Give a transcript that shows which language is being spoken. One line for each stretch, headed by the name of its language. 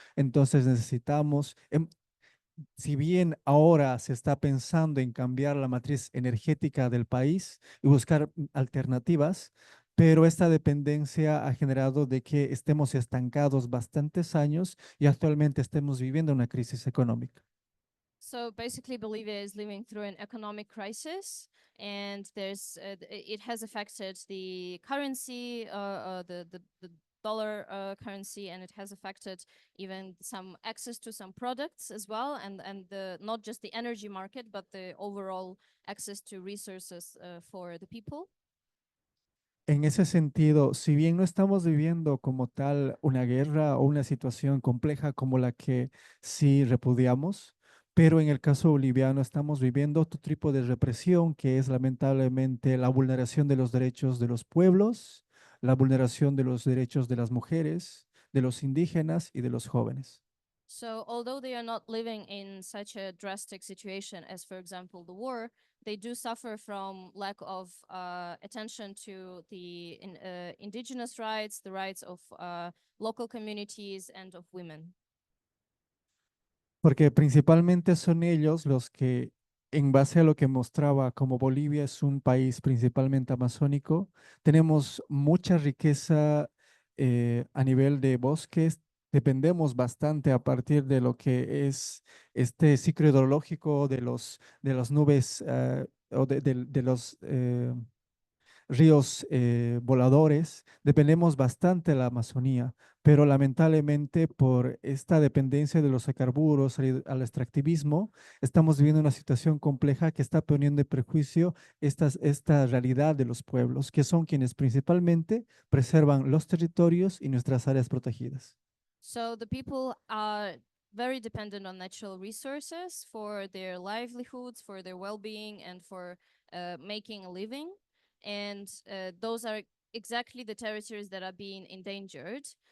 Spanish: Entonces necesitamos, si bien ahora se está pensando en cambiar la matriz energética del país y buscar alternativas, pero esta dependencia ha generado de que estemos estancados bastantes años y actualmente estemos viviendo una crisis económica.
English: So basically, Bolivia is living through an economic crisis, and it has affected the currency, the dollar currency, and it has affected even some access to some products as well, and not just the energy market, but the overall access to resources for the people.
Spanish: En ese sentido, si bien no estamos viviendo como tal una guerra o una situación compleja como la que sí repudiamos, pero en el caso boliviano estamos viviendo otro tipo de represión que es lamentablemente la vulneración de los derechos de los pueblos, la vulneración de los derechos de las mujeres, de los indígenas y de los jóvenes.
English: So although they are not living in such a drastic situation as, for example, the war, they do suffer from lack of attention to the indigenous rights, the rights of local communities and of women.
Spanish: Porque principalmente son ellos los que, en base a lo que mostraba como Bolivia es un país principalmente amazónico, tenemos mucha riqueza a nivel de bosques, dependemos bastante a partir de lo que es este ciclo hidrológico de las nubes o de los ríos voladores, dependemos bastante de la Amazonía, pero lamentablemente por esta dependencia de los hidrocarburos al extractivismo, estamos viviendo una situación compleja que está poniendo en perjuicio esta realidad de los pueblos, que son quienes principalmente preservan los territorios y nuestras áreas protegidas.
English: So the people are very dependent on natural resources for their livelihoods, for their well-being, and for making a living. And those are exactly the territories that are being endangered.